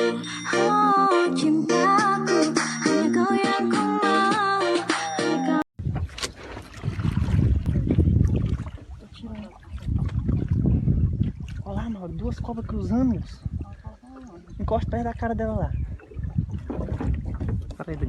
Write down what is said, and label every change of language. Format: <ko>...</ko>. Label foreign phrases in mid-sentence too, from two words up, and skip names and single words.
<id>Oh cintaku, hanya kau yang ku mau, hanya kau.</id> <pt>Olha lá, mano, duas cobras cruzando. Encosta perto da cara dela lá. Para aí, Dani.</pt>